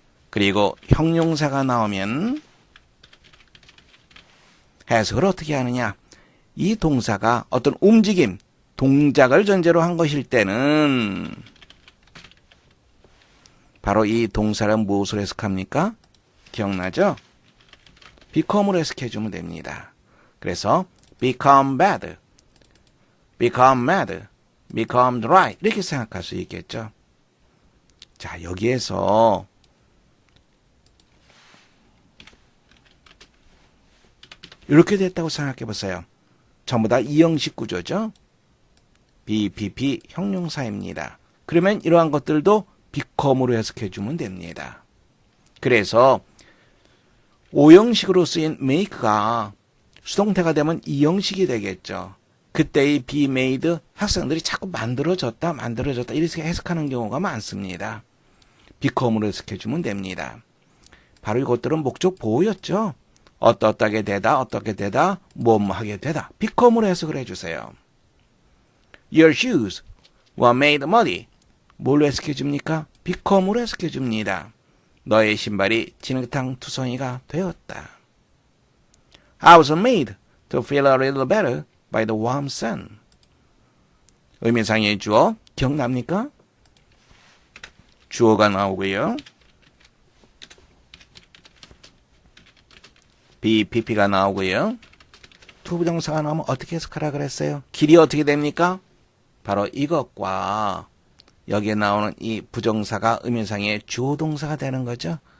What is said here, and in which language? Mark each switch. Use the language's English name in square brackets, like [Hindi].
[Korean] 그리고 형용사가 나오면 해석을 어떻게 하느냐. 이 동사가 어떤 움직임, 동작을 전제로 한 것일 때는 바로 이 동사를 무엇으로 해석합니까? 기억나죠? become으로 해석해주면 됩니다. 그래서 [English] become bad, become mad, become dry [Korean] 이렇게 생각할 수 있겠죠. 자, 여기에서 이렇게 됐다고 생각해 보세요. 전부 다 이형식 구조죠. BPP 형용사입니다. 그러면 이러한 것들도 become으로 해석해 주면 됩니다. 그래서 오형식으로 쓰인 make가 수동태가 되면 이형식이 되겠죠. 그때의 be made 학생들이 자꾸 만들어졌다 이렇게 해석하는 경우가 많습니다. become으로 해석해 주면 됩니다. 바로 이것들은 목적 보호였죠. 어떻게 되다, 뭐하게 되다. become으로 해석을 해주세요. [English] Your shoes were made muddy. [Korean] 뭘로 해석해 줍니까? become으로 해석해 줍니다. 너의 신발이 진흙탕 투성이가 되었다. [English] I was made to feel a little better by the warm sun. [Korean] 의미상의 주어 기억납니까? 주어가 나오고요. BPP가 나오고요. 투부정사가 나오면 어떻게 해석하라 그랬어요? 길이 어떻게 됩니까? 바로 이것과 여기에 나오는 이 부정사가 의미상의 주어동사가 되는 거죠.